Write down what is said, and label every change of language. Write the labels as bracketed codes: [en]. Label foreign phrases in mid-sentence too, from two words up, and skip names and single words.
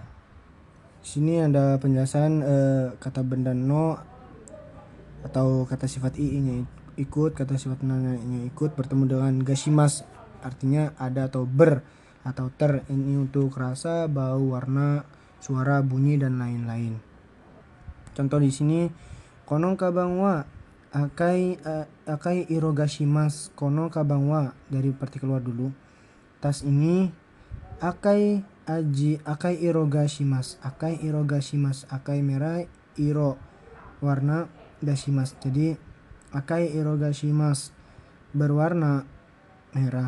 [id] Di sini ada penjelasan kata benda no atau kata sifat i-nya ikut, kata sifat na-nya ikut bertemu dengan gashimas artinya ada atau ber atau ter. Ini untuk rasa, bau, warna, suara, bunyi dan lain-lain. Contoh di sini [ja] この鞄は赤い色がします. この鞄は [id] dari partikel wa dulu. Tas ini [ja] 赤い色がします. 赤い色がします. [id] Akai merah, iro warna, gashimasu. Jadi [ja] 赤い色がします [id] berwarna merah.